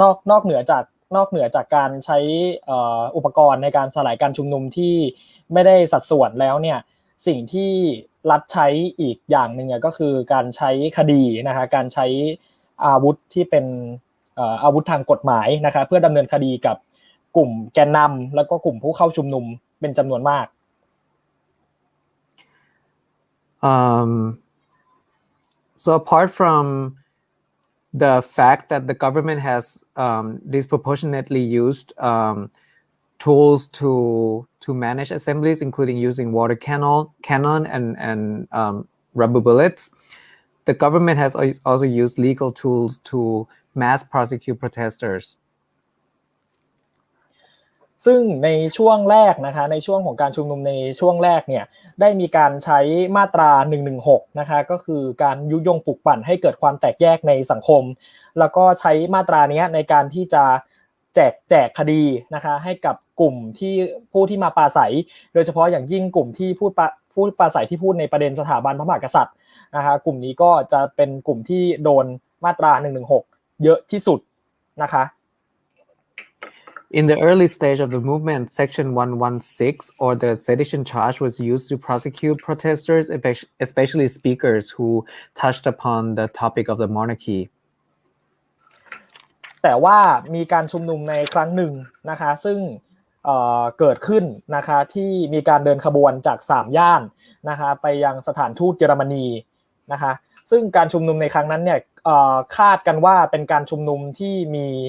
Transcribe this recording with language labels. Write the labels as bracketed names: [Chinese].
[Thai] นอกเหนือจากการใช้อุปกรณ์ในการสลายการชุมนุมที่ไม่ได้สัดส่วนแล้วเนี่ยสิ่งที่รัฐใช้อีกอย่างนึงก็คือการใช้คดีนะคะการใช้อาวุธที่เป็นอาวุธทางกฎหมายนะคะเพื่อดำเนินคดีกับกลุ่มแกนนำแล้วก็กลุ่มผู้เข้าชุมนุมเป็นจำนวนมาก [English] So apart from the fact that the government has disproportionately used tools to manage assemblies, including using water cannon and rubber bullets, the government has also used legal tools to mass prosecute protesters. [Thai] ซึ่งในช่วงแรกนะคะในช่วงของการชุมนุมในช่วงแรกเนี่ยได้มีการใช้มาตรา116นะคะก็คือการยุยงปลุกปั่นให้เกิดความแตกแยกในสังคมแล้วก็ใช้มาตรานี้ในการที่จะแจกคดีนะคะให้กับกลุ่มที่ผู้ที่มาปราศัยโดยเฉพาะอย่างยิ่งกลุ่มที่พูดปราศัยที่พูดในประเด็นสถาบันพระมหากษัตริย์นะคะกลุ่มนี้ก็จะเป็นกลุ่มที่โดนมาตรา116เยอะที่สุดนะคะ [English] In the early stage of the movement, Section 116 or the sedition charge was used to prosecute protesters, especially speakers who touched upon the topic of the monarchy. [Thai] แต่ว่ามีการชุมนุมในครั้งหนึ่งนะคะซึ่งเกิดขึ้นนะคะที่มีการเดินขบวนจาก3ย่านนะคะไปยังสถานทูตเยอรมนีนะคะซึ่งการชุมนุมในครั้งนั้นเนี่ยคาดกันว่าเป็นการชุมนุมที่มี